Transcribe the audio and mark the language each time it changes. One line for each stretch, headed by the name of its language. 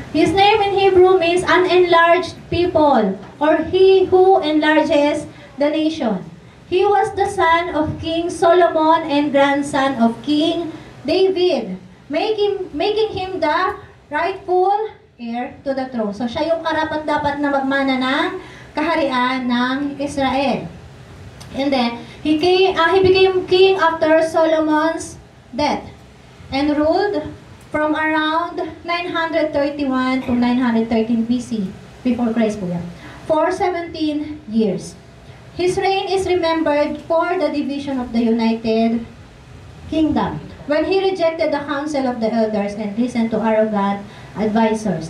English: His name in Hebrew means an enlarged people or he who enlarges the nation. He was the son of King Solomon and grandson of King David, making him the rightful heir to the throne.
Filipino: So, siya yung karapat-dapat na magmana ng kaharian ng Israel.
English: And then, he became king after Solomon's death and ruled from around 931 to 913 BC, before Christ po yan, for 17 years. His reign is remembered for the division of the United Kingdom, when he rejected the counsel of the elders and listened to arrogant advisors.